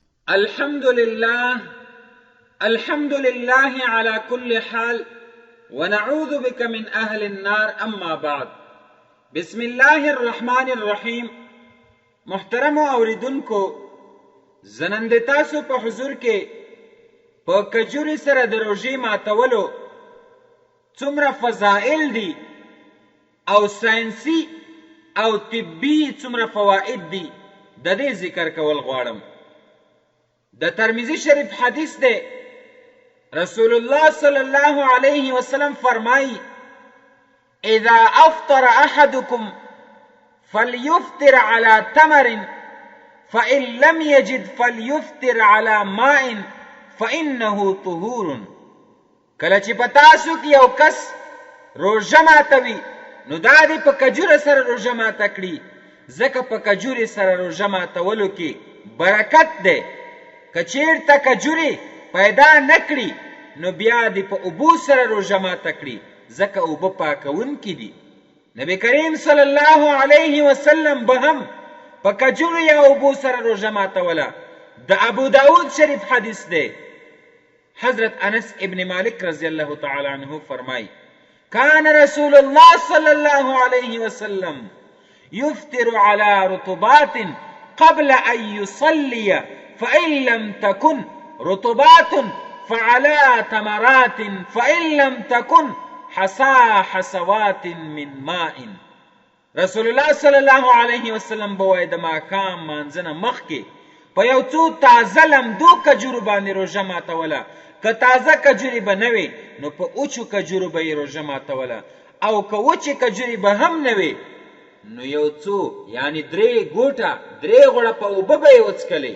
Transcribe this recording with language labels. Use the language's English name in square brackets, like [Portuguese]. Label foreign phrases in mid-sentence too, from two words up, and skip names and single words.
[Arabic] الحمد لله على كل حال ونعوذ بك من أهل النار اما بعد. بسم الله الرحمن الرحیم. [Pashto] محترم اوریدونکو، زنند تاسو په حضور کې په کجوري سره د روژې ماتولو څومره فضائل دي او ساینسي او طبي څومره فواید دي د دې ذکر کول غواړم. د ترمذی شریف حدیث دی. رسول الله [Arabic] صلی الله علیه وسلم [Pashto] فرمایي: [Arabic] اذا افطر احدكم فليفطر على تمر فإن لم يجد فليفطر على ماء فإنه طهور. [Pashto] کله چې په تاسو کې یو کس روژه ماتوي نو دا دې په کجوره سره روژه ماته کړي، ځکه په کجورې سره روژه ماتولو کې برکت دی. که چېرته کجورې پیدا نه کړي نو بیا دې په اوبو سره روژه ماته کړي، ځکه اوبه پاکونکي دي. نبی کریم [Arabic] صلی الله علیه وسلم [Pashto] به هم په کجورو یا اوبو سره روژه ماتوله. د ابو داود شریف حدیث دی. حضرت انس ابن مالک [Arabic] رضی الله تعالی عنه [Pashto] فرمای: [Arabic] كان رسول الله صلی الله علیه وسلم يفطر على رطبات قبل ان يصلي فإن لم تكن رطبات فعلى تمرات فإن لم تكن حصوات من ماء. [Pashto] رسول الله [Arabic] صلی الله علیه وسلم [Pashto] بوای د ماښام مانځنه مخکې په یو څو تازه لمدو کجورو باندې روژه ماتوله. که تازه کجورې به نه وې نو په اوچو کجورو به یې روژه ماتوله، او که وچې کجورې به هم نه وې نو یو څو یعنی 3 ګوټه 3 غوړپه اوبه به یې وڅکلې.